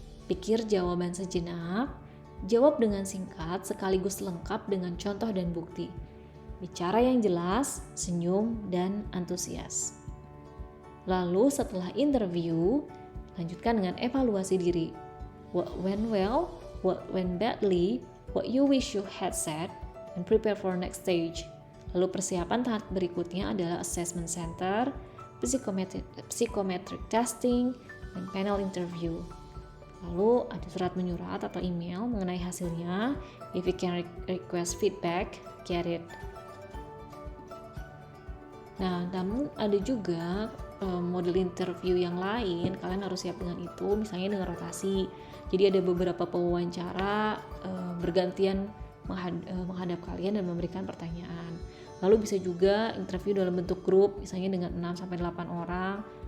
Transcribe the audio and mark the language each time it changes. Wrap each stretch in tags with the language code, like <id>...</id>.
<id>Pikir jawaban sejenak, jawab dengan singkat sekaligus lengkap dengan contoh dan bukti. Bicara yang jelas, senyum, dan antusias. Lalu setelah interview, lanjutkan dengan evaluasi diri.</id> <en>What went well, what went badly, what you wish you had said, and prepare for next stage.</en> <id>Lalu persiapan tahap berikutnya adalah assessment center, psychometric testing, dan panel interview. Lalu ada surat menyurat atau email mengenai hasilnya.</id> <en>If you can request feedback, get it.</en> <id>Nah, namun ada juga model interview yang lain, kalian harus siap dengan itu, misalnya dengan rotasi. Jadi ada beberapa pewawancara bergantian menghadap kalian dan memberikan pertanyaan. Lalu bisa juga interview dalam bentuk grup, misalnya dengan 6-8 orang.</id>